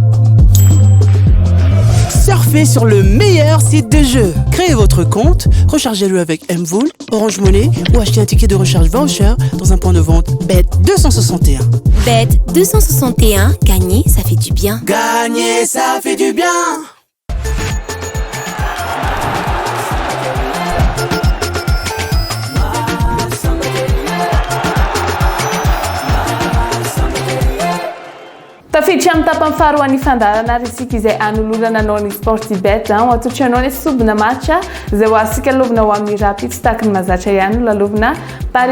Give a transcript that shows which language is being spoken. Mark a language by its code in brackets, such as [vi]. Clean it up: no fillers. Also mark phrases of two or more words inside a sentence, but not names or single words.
[fr] Surfez sur le meilleur site de jeu. Créez votre compte, rechargez-le avec Mvool, Orange Money ou achetez un ticket de recharge voucher dans un point de vente Bet261. Bet261, gagner, ça fait du bien. Gagner, ça fait du bien. [mg] Tafiditra amin'ny tapany faharoa ny fandarana ary isika izay anolorana anao ny Sportbet atotry anao ny sobina match izay ho asika lovina ho amin'ny rapide taky ny mazatra ihany no lalovina pari